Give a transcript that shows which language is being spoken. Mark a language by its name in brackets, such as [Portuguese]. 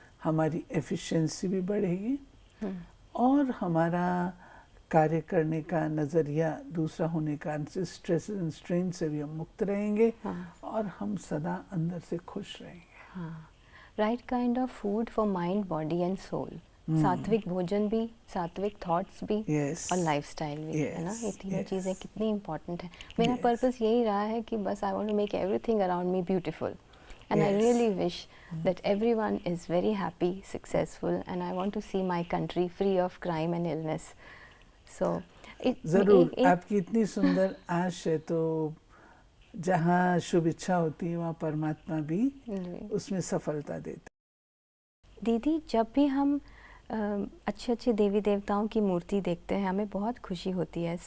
[Hindi] हमारी एफिशिएंसी भी बढ़ेगी और हमारा कार्य करने का नज़रिया दूसरा होने का, स्ट्रेस एंड स्ट्रेन से भी हम मुक्त रहेंगे और हम सदा अंदर से खुश रहेंगे. [English] Right kind of food for mind, body and soul. [Hindi] सात्विक भोजन भी, सात्विक थॉट्स भी, और लाइफस्टाइल भी, है ना. ये तीनों चीज़ें कितनी इम्पोर्टेंट है. मेरा पर्पस यही रहा है कि बस [English] I want to make everything around me beautiful. And I really wish that everyone is very happy, successful, and I want to see my country free of crime and illness. So, [Hindi] ज़रूर. आपकी इतनी सुंदर आश है, तो जहाँ शुभ इच्छा होती है वहाँ परमात्मा भी उसमें सफलता देते. दीदी, जब भी हम अच्छे अच्छे देवी देवताओं की मूर्ति देखते हैं, हमें बहुत खुशी होती है.